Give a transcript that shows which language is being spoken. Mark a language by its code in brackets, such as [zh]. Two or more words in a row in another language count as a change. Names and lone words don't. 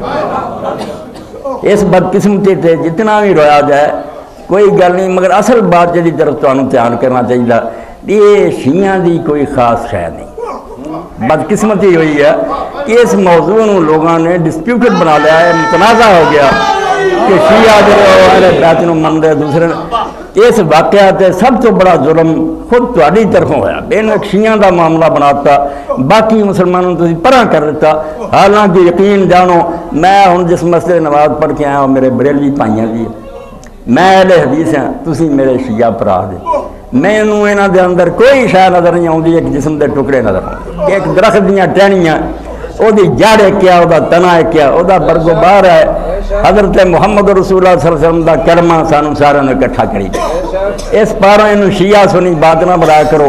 [pa] اس بدقسمتی تے جتنا بھی رویا جائے کوئی گل نہیں، مگر اصل بات جی طرف تمہیں دھیان کرنا چاہیے، یہ شیعہ دی کوئی خاص شے نہیں۔ بدقسمتی ہوئی ہے کہ اس موضوع نو لوگوں نے ڈسپیوٹڈ بنا لیا ہے، متنازع ہو گیا کہ شیعہ جو اہل بیت نو مندے دوسرے، اس واقعہ تے سب تو بڑا ظلم خود تہاڈی طرفوں ہویا، بین شیعہ دا معاملہ بناتا باقی مسلمانوں تسی پرا کر دیتا۔ حالانکہ یقین جانو میں ہن جس مسجد نماز پڑھ کے آیا ہوں میرے بریلوی بھائیاں دی، میں اہل حدیث ہاں، تسی میرے شیعہ بھرا دے، مینوں انہاں دے اندر کوئی شے نظر نہیں آؤندی، ایک جسم دے ٹکڑے نظر آؤندے، ایک درخت دیاں ٹہنیاں او دی جڑ ہے کیا، او دا تنا ہے کیا، او دا برگ و بار ہے، حضرت محمد رسول اللہ [ar] صلی اللہ علیہ وسلم [pa] دا کلمہ سانوں سارے نے اکٹھا کری۔ اس پاروں انہوں شیعہ سنی بات نہ بڑھایا کرو۔